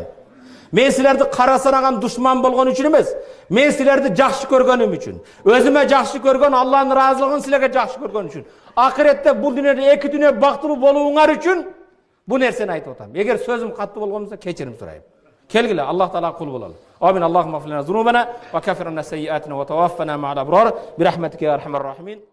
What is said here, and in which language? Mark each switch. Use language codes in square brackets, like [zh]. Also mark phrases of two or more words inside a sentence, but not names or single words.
[uz] Men sizlarni qara sanagan dushman bo'lgan uchun emas, men sizlarni yaxshi ko'rganim uchun, o'zimga yaxshi ko'rgan Allohning roziligini sizlarga yaxshi ko'rgan uchun, oxiratda bu dunyoda ikki dunyo baxtli bo'luvinglar uchun bu narsani aytib o'taman. Agar so'zim qattiq bo'lgan bo'lsa, kechirim so'rayman. Kelgila, Alloh taolo qul bo'laylik. [ar] آمين اللهم اغفر لنا ذنوبنا وكفر عنا سيئاتنا وتوفنا مع الأبرار برحمتك يا أرحم الراحمين.